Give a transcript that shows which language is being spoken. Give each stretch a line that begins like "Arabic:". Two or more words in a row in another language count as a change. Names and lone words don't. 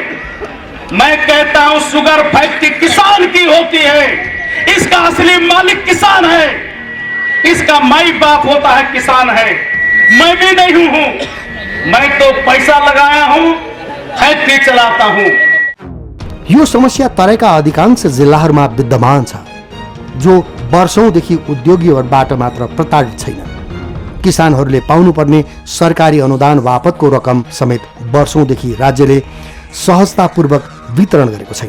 Hindi: मैं कहता हूं शुगर फैक्ट्री किसान की होती है, इसका असली मालिक किसान है, इसका माई बाप होता है किसान है। मैं भी नहीं हूं, मैं तो पैसा लगाया हूं, फैक्ट्री चलाता हूं।
Nepali: यो समस्या तराईका अधिकांश जिल्लाहरूमा विद्यमान छ, जो वर्षौंदेखि उद्योगीहरूबाट मात्र प्रताडित छैन। किसानहरूले पाउनुपर्ने सरकारी अनुदान बापतको रकम समेत वर्षौंदेखि राज्यले सहजतापूर्वक वितरण गरेको छैन।